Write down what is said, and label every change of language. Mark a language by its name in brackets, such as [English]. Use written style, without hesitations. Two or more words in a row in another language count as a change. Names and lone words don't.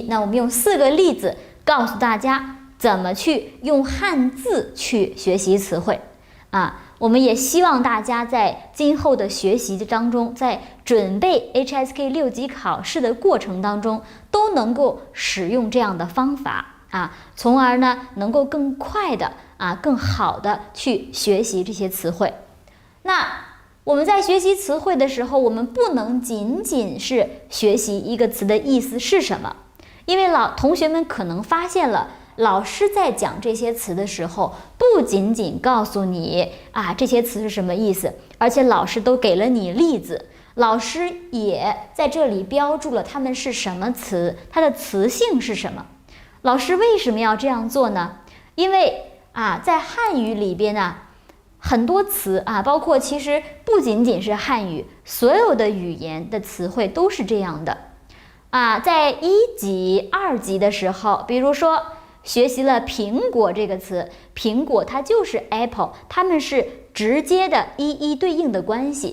[Chinese] 那我們用4個例子告訴大家怎麼去用漢字去學習詞彙我們也希望大家在今後的學習當中，在準備 HSK 6級考試的過程當中，都能夠使用這樣的方法從而呢能夠更快的更好的去學習這些詞彙。那我們在學習詞彙的時候，我們不能僅僅是學習一個詞的意思是什麼，因為同學們可能發現了，老師在講這些詞的時候，不僅僅告訴你這些詞是什麼意思，而且老師都給了你例子，老師也在這裡標注了它們是什麼詞，它的詞性是什麼。老師為什麼要這樣做呢？因為在漢語裡邊呢，很多詞包括其實不僅僅是漢語，所有的語言的詞彙都是這樣的在1級、2級的時候，比如說學習了蘋果這個詞，蘋果它就是 apple， 它們是直接的一一對應的關係。